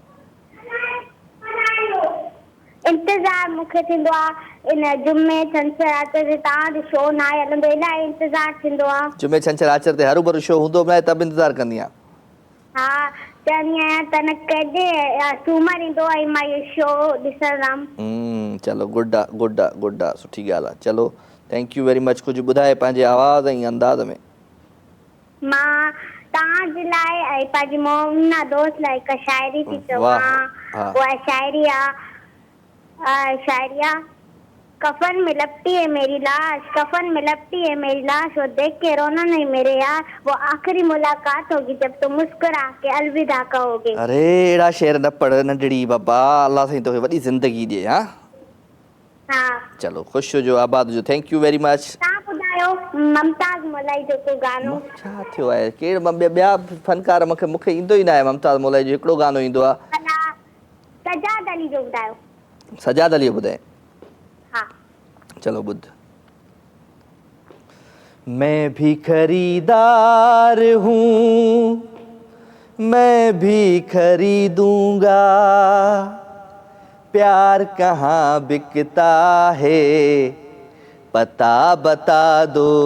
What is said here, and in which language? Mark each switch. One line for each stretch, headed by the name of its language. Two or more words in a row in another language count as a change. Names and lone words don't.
Sindhi: इंतज़ार मूंखे थींदो आहे इन जुमे छंछर आचर ते तव्हां जो शो न आहे हलंदो, इलाही इंतज़ार थींदो आहे। जुमे छंछर आचर ते हरू भरू शो हूंदो बि न, तब इंतज़ार कंदी आहे? हाँ चवंदी आहियां त न कॾहिं सूमर ईंदो आहे मां इहो शो ॾिसंदमि। चलो गुड आहे गुड आहे गुड आहे, सुठी ॻाल्हि आहे।
English: चलो thank you very much.
Sindhi: कुझु ॿुधाए पंहिंजे आवाज़ ऐं अंदाज़ में। मां तव्हांजे लाइ ऐं पंहिंजी मोमिना दोस्त लाइ हिकु शाइरी थी चवां। उहा शाइरी आहे
Urdu: کفن میں لپٹی ہے میری لاش، کفن میں لپٹی ہے میری لاش، وہ دیکھ کے رونا نہیں میرے یار، وہ آخری ملاقات ہوگی جب تم مسکرا کے الوداع کہو گے.
Sindhi: अरे एड़ा शेर न पढ़ नंढड़ी बाबा, अल्लाह साईं तोखे वॾी ज़िंदगी ॾे। हाँ चलो ख़ुशि हुजो, आबाद हुजो।
English: Thank you very much.
Sindhi: तव्हां ॿुधायो मुमताज़ मौलाई जो को गानो छा थियो आहे? केरु ॿिया फनकार? मूंखे ईंदो ई न आहे मुमताज़ मौलाई जो हिकिड़ो गानो ईंदो आहे। सजाद अली जो ॿुधायो। सजाद अली ॿुधाए? हाँ चलो बुध।
Urdu: میں بھی خریدار ہوں، میں بھی خریدوں گا، پیار کہاں بکتا ہے پتا بتا دو,